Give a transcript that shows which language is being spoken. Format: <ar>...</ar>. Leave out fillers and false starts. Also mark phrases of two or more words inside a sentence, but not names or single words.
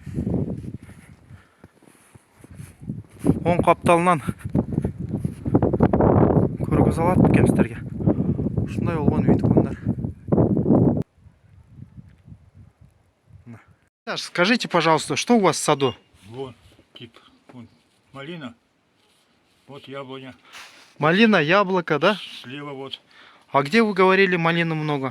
<ky>Оң капталынан көргөзө алат бекем сиздерге. Ушундай болгон үй, туугандар.</ky> <ru>Скажите, пожалуйста, что у вас в саду? Вон, тип, вон, малина. Вот яблоня. Малина, яблоко, да? Слева вот. А где вы говорили малины много?</ru>